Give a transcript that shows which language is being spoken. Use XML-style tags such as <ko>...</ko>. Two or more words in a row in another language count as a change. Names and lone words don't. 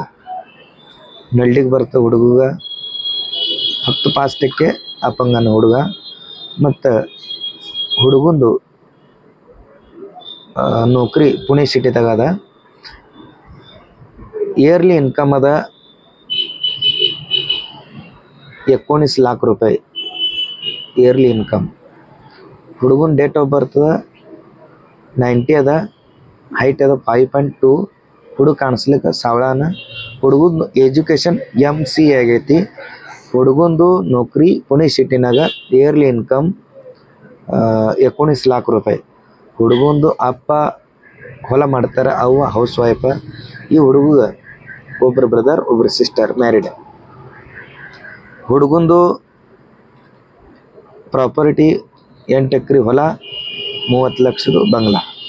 <kn>ನಳ್ಳಿಗೆ ಬರ್ತದೆ ಹುಡುಗ, ಫಕ್ತ 5% ಅಪಂಗನ ಹುಡುಗ. ಮತ್ತು ಹುಡುಗಂದು ನೌಕರಿ ಪುಣೆ ಸಿಟಿದಾಗ ಅದ.</kn> <en>yearly income</en> <kn>ಅದ</kn> <mr>19 लाख रुपये</mr> <en>yearly income.</en> <kn>ಹುಡುಗನ</kn> <en>date of birth</en> <kn>90 ಅದ, ಹೈಟ್ ಅದ 5.2. ಹುಡುಗ ಕಾಣಿಸ್ಲಿಕ್ಕೆ ಸಾವಳಾನ. ಹುಡುಗಂದು ಎಜುಕೇಷನ್ MCA ಆಗೈತಿ. ಹುಡುಗಂದು ನೌಕರಿ ಪುಣೆ ಸಿಟಿನಾಗ,</kn> <en>yearly income</en> <mr>19 लाख रुपये.</mr> <kn>ಹುಡುಗಂದು ಅಪ್ಪ ಹೊಲ ಮಾಡ್ತಾರೆ, ಅವ್ವ</kn> <en>house wife.</en> <kn>ಈ ಹುಡುಗ ಒಬ್ಬರು ಬ್ರದರ್ ಒಬ್ಬರು ಸಿಸ್ಟರ್ ಮ್ಯಾರಿಡ್. ಹುಡುಗಂದು ಪ್ರಾಪರ್ಟಿ 8 ಎಕರೆ ಹೊಲ, 30 ಲಕ್ಷದ ಬಂಗ್ಲಾ.</kn>